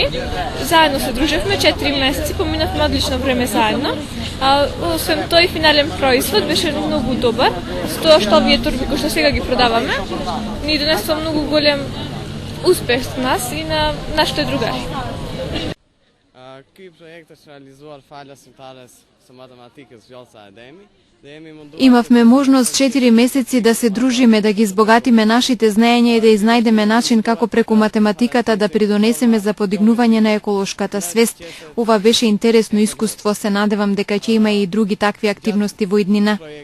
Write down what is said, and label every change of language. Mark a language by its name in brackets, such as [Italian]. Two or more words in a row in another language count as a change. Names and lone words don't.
[Macedonian] Заедно се дружевме 4 месеци, поминавме одлично време заедно. Освен тој, финален производ беше многу добар, со тоа што овие торби кои што сега ги продаваме, ни донесува многу голем успех за нас и на нашите другари. [Albanian] Ky projekt është realizuar falas simtare së matematikës Vjollca Ademi [Macedonian] Имавме можност 4 месеци да се дружиме, да ги избогатиме нашите знаења и да изнајдеме начин како преку математиката да придонесеме за подигнување на еколошката свест. Ова беше интересно искуство, се надевам дека ќе има и други такви активности во иднина.